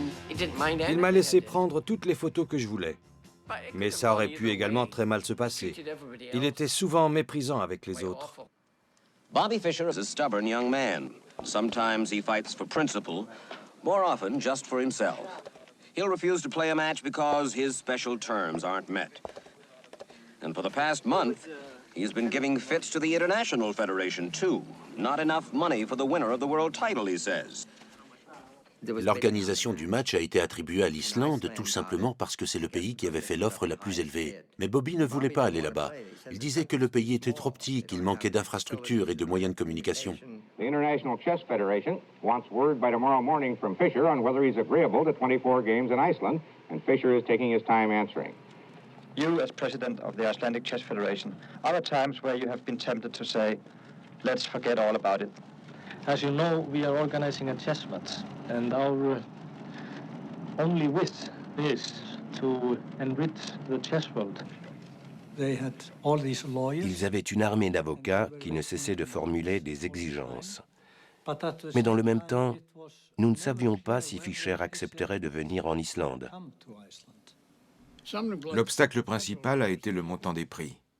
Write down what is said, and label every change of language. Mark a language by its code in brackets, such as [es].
[fr] Il m'a laissé prendre toutes les photos que je voulais. Mais ça aurait pu également très mal se passer. Il était souvent méprisant avec les autres. [en] Bobby Fischer is a stubborn young man. Sometimes he fights for principle, more often just for himself. He'll refuse to play a match because his special terms aren't met. And for the past month, he's been giving fits to the International Federation, too. Not enough money for the winner of the world title, he says. [fr] L'organisation du match a été attribuée à l'Islande tout simplement parce que c'est le pays qui avait fait l'offre la plus élevée. Mais Bobby ne voulait pas aller là-bas. Il disait que le pays était trop petit, qu'il manquait d'infrastructures et de moyens de communication. [en] The International Chess Federation wants word by tomorrow morning from Fischer on whether he's agreeable to 24 games in Iceland, and Fischer is taking his time answering. You, as president of the Icelandic Chess Federation, are there times where you have been tempted to say, let's forget all about it? As you know, we are organizing a chess match, and our only wish is to enrich the chess world. [fr] Ils avaient une armée d'avocats qui ne cessaient de formuler des exigences. Mais dans le même temps, nous ne savions pas si Fischer accepterait de venir en Islande. L'obstacle principal a été le montant des prix.